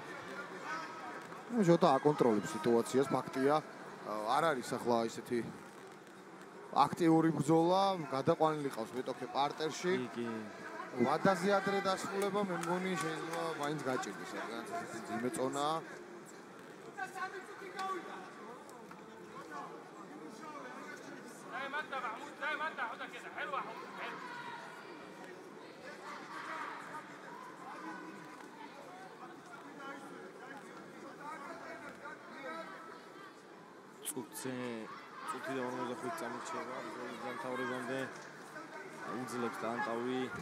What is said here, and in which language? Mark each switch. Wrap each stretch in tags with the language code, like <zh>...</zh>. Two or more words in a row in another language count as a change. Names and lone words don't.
<ka>შოთა აკონტროლებს სიტუაციას, ფაქტია. არ არის ახლა ისეთი აქტიური ბრძოლა, გადაყვანილი ყავს მეტოქე პარტერში. კი. ვადაზე ადრე დასრულება, მე მგონი შეიძლება მაინც გაჭირდეს, რადგან ესეთი ძიმე წონაა.</ka> <ar>زي ما انت محمود زي ما انت حوده كده حلوه حلو</ar> <ka>წუთი და 45 წამი რჩება ბრძოლის დამთავრებამდე უძლებს ტანტავი</ka>